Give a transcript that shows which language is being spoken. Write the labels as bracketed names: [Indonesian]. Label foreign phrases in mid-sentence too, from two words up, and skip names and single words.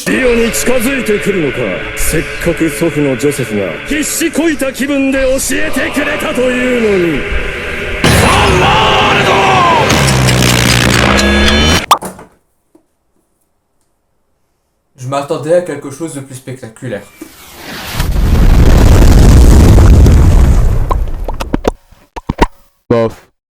[Japanese] リオに近づいてくるのか。せっかく祖父のジョセフが必死こいた気分で教えてくれたというのに。 [French] Je m'attendais à quelque chose de plus spectaculaire. Bof.